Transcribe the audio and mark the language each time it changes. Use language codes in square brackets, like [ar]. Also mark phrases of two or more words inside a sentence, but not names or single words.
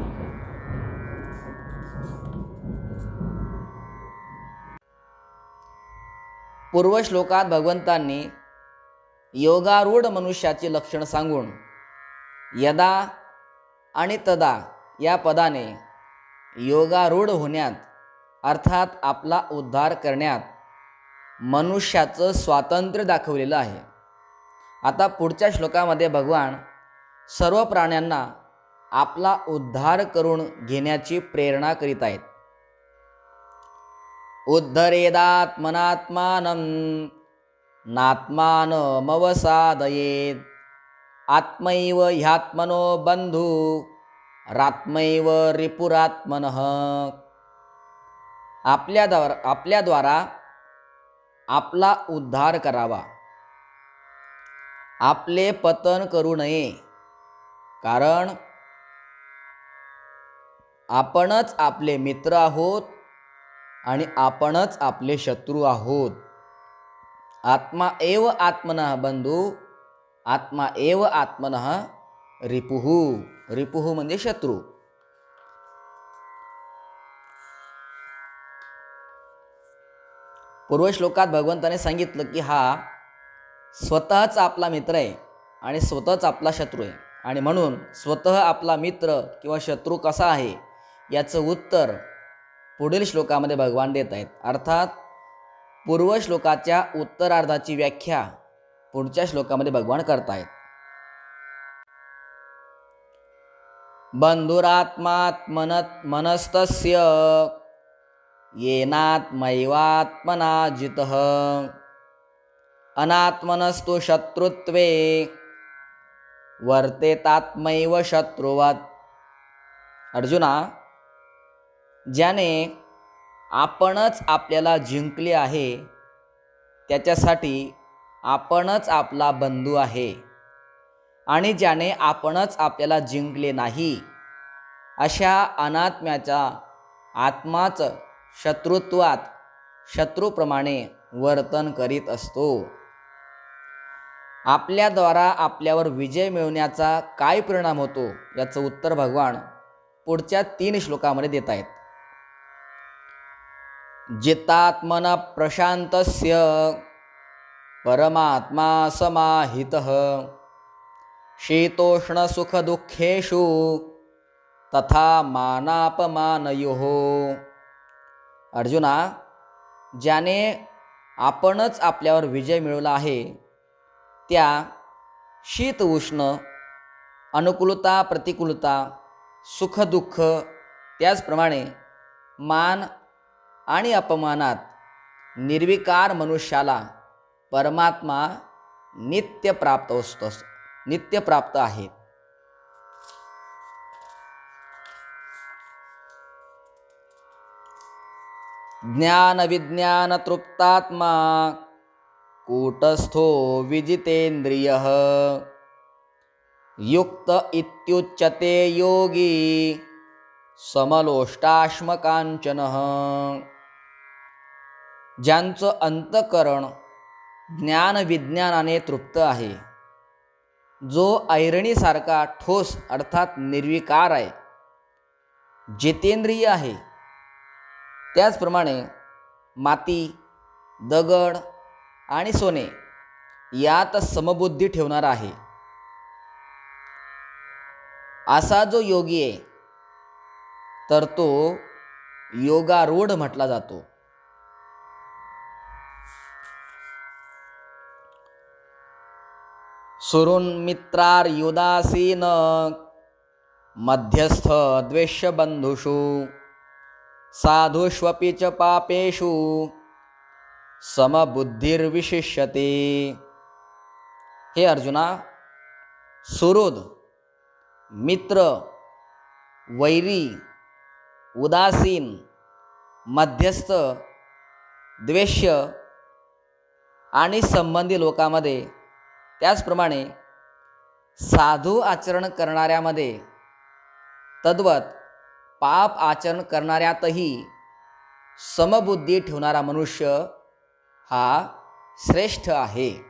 [mr] पूर्वश्लोकात भगवंतांनी योगारूढ मनुष्याची लक्षण सांगून यदा आणि तदा या पदाने योगारूढ होण्यात अर्थात आपला उद्धार करण्यात मनुष्याचं स्वातंत्र्य दाखवलेलं आहे. आता पुढच्या श्लोकामध्ये भगवान सर्व प्राण्यांना आपला उद्धार करून घेण्याची प्रेरणा करीत आहेत. [sa] उद्धरेदात्मनात्मानं नात्मानमवसादयेत् आत्मैव ह्यात्मनो बंधु रात्मैव रिपुरात्मनः. [mr] आपल्याद्वारा आपला उद्धार करावा, आपले पतन करू नये, कारण आपणच आपले मित्र आहोत आणि आपणच आपले शत्रू आहोत. [sa] आत्मा एव आत्मनः बंधू, आत्मा एव आत्मनः रिपुः. [mr] रिपुः म्हणजे शत्रू. पूर्वश्लोकात भगवंताने सांगितलं की हा स्वतःच आपला मित्र आहे आणि स्वतःच आपला शत्रू आहे, आणि म्हणून स्वतः आपला मित्र किंवा शत्रू कसा आहे याचं उत्तर पुढील श्लोकामध्ये भगवान देत आहेत. अर्थात पूर्वश्लोकाच्या उत्तरार्धाची व्याख्या पुढच्या श्लोकामध्ये भगवान करतायत. [sa] बंधुरात्मात्मनस्तस्य येनात्मैवात्मना जितः अनात्मनस्तु शत्रुत्वे वर्तेतात्मैव शत्रुवत्. [mr] अर्जुना, ज्याने आपणच आपल्याला जिंकले आहे त्याच्यासाठी आपणच आपला बंधू आहे, आणि ज्याने आपणच आपल्याला जिंकले नाही अशा अनात्म्याचा आत्माच शत्रुत्वात शत्रूप्रमाणे वर्तन करीत असतो. आपल्याद्वारा आपल्यावर विजय मिळवण्याचा काय परिणाम होतो याचं उत्तर भगवान पुढच्या 3 श्लोकामध्ये देत आहेत. [sa] जितात्मन प्रशांतस्य परमात्मा समाहितः शीतोष्ण सुख दुःखेषु तथा मानापमानयोः. [mr] अर्जुना, ज्याने आपणच आपल्यावर विजय मिळवला आहे त्या शीत उष्ण, अनुकूलता प्रतिकूलता, सुख दुःख, त्याचप्रमाणे मान आणि अपमानात निर्विकार मनुष्याला परमात्मा नित्य प्राप्त आहे. [sa] ज्ञान विज्ञान तृप्तात्मा कूटस्थो विजितेंद्रियः युक्त इत्युच्यते योगी समलोष्टाश्मकांचनः. [mr] ज्यांचं अंतःकरण ज्ञान विज्ञानाने तृप्त आहे, जो ऐरणीसारखा ठोस अर्थात निर्विकार आहे, जितेंद्रिय आहे, त्याचप्रमाणे माती, दगड आणि सोने यात समबुद्धी ठेवणारा आहे, असा जो योगी आहे तर तो योगारूढ म्हटला जातो. [sa] सुहृन्मित्रार्युदासीन मध्यस्थ द्वेष्य बंधुषु साधुष्वपि च पापेषु समबुद्धिर्विशिष्यते. [mr] हे अर्जुना, सुहृद, मित्र, वैरी, उदासीन, मध्यस्थ, द्वेष्य आणि संबंधी लोकांमध्ये, त्याचप्रमाणे साधू आचरण करणाऱ्यामध्ये, तद्वत पाप आचरण करणाऱ्यातही समबुद्धी ठेवणारा मनुष्य हा श्रेष्ठ आहे.